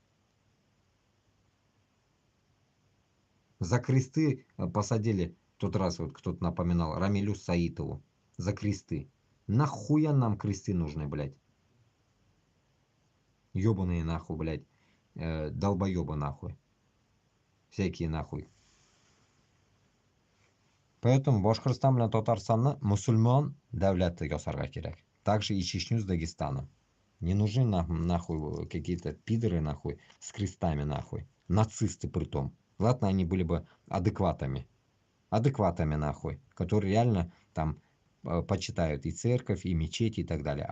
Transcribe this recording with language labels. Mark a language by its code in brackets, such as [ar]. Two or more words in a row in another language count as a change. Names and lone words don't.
[ru] За кресты посадили, тот раз вот кто-то напоминал, Рамилю Саитову. За кресты. Нахуя нам кресты нужны, блядь? Ёбаные, нахуй, блядь. Долбоёбы, нахуй. Всякие, нахуй. [tt] Поэтому Башкортстан белән Татарстанны мусульман дәүләте ясарга кирәк. [ru] Также и Чечню с Дагестаном. Не нужны нахуй какие-то пидоры, нахуй, с крестами, нахуй. Нацисты притом. Ладно, они были бы адекватами. Адекватами, нахуй. Которые реально там почитают и церковь, и мечети, и так далее.